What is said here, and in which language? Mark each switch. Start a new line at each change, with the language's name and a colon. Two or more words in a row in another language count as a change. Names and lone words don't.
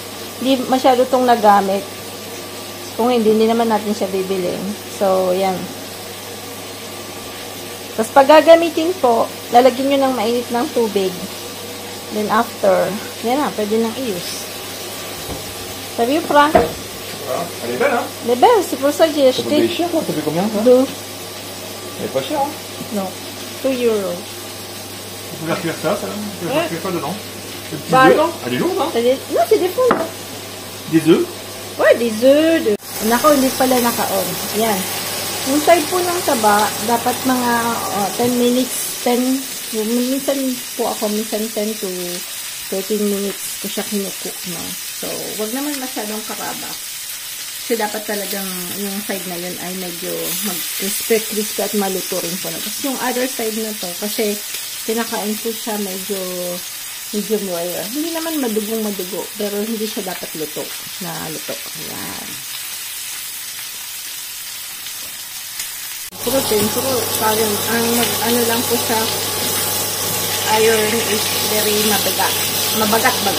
Filipino: Hindi masyado itong nagamit. Kung hindi naman natin siya bibilin. So, yan. Tapos, pag gagamitin po, lalagyan nyo ng mainit ng tubig.
English: Then, after,
Filipino: yan na, pwede nang i-use. Sabi yung Frank?
French: Elle est belle, hein? Elle est belle, c'est pour ça que j'ai acheté. Ça coûte cher, quoi? Ça fait combien, ça? 2. C'est pas cher, hein? Non. 2 euros. Tu peux faire cuire ça, ça? Tu peux faire cuire quoi dedans? Des petits Bah, œufs, non? Elle est lourde, hein? Non, c'est des poules. Des œufs? Ouais, des œufs.
Filipino: Nako, hindi pala naka-on. Yan. Yung side po ng taba, dapat mga 10 minutes, minsan po ako, minsan
English: 10 to 13 minutes
Filipino: ko siya kinukook, no? So, wag naman masyadong karaba. Kasi dapat talagang yung side na yun ay medyo mag-crispy at maluto rin po na. Tapos yung other side na to, kasi kinakain po siya medyo medium rare. Hindi naman madugong-madugo, pero hindi siya dapat luto. Ayan. Siguro parang ano lang po sa iron
English: is very
Filipino: mabagat. Mabagat.